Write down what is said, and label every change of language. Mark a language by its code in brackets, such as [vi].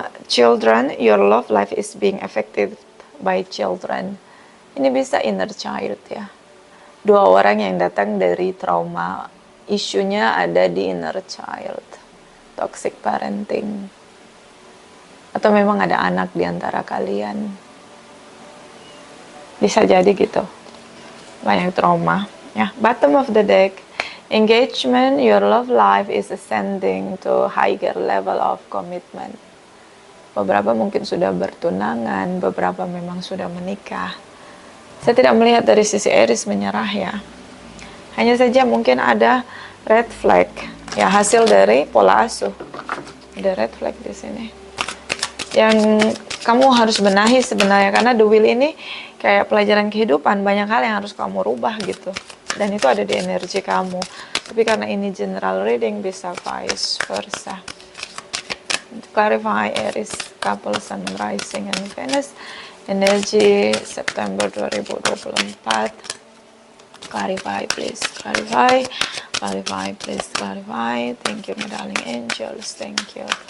[en] Children, your love life is being affected by children. [id] Ini bisa inner child ya. Dua orang yang datang dari trauma, isunya ada di inner child. [en] Toxic parenting. [id] Atau memang ada anak di antara kalian. Bisa jadi gitu. Banyak trauma ya. [en] Bottom of the deck. Engagement, your love life is ascending to higher level of commitment. [id] Beberapa mungkin sudah bertunangan, beberapa memang sudah menikah. Saya tidak melihat dari sisi Aries menyerah ya. Hanya saja mungkin ada red flag, ya hasil dari pola asuh. Ada red flag di sini. Yang kamu harus benahi sebenarnya, karena the wheel ini kayak pelajaran kehidupan, banyak hal yang harus kamu rubah gitu. Dan itu ada di energi kamu. Tapi karena ini general reading, bisa vice versa. [en] Clarify Aries, couple, Sun, Rising, and Venus. [id] Energi September 2024. [en] Clarify please, clarify. Clarify please, clarify. Thank you my darling angels, thank you.